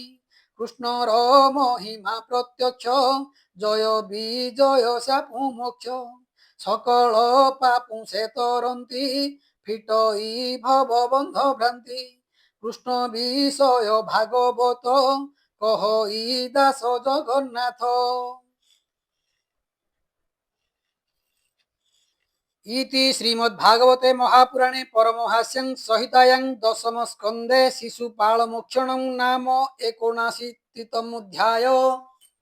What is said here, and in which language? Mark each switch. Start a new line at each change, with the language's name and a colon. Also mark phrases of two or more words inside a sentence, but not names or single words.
Odia: କୃଷ୍ଣର ମହିମା ପ୍ରତ୍ୟକ୍ଷ ଜୟ ବିଜୟ శాపు ମୋକ୍ଷ। ସକଳ ପାପୁ ସେ ତରନ୍ତି ଫିଟଇ ଭବ ବନ୍ଧ ଭ୍ରାନ୍ତି। କୃଷ୍ଣ ବିଷୟ ଭାଗବତ କହଇ ଦାସ ଜଗନ୍ନାଥ।
Sanskrit: इति श्रीमद्भागवते महापुराणे परमहास्यं संहितायां दशमस्कन्धे शिशुपालमोक्षणं नाम 79तमोऽध्यायः।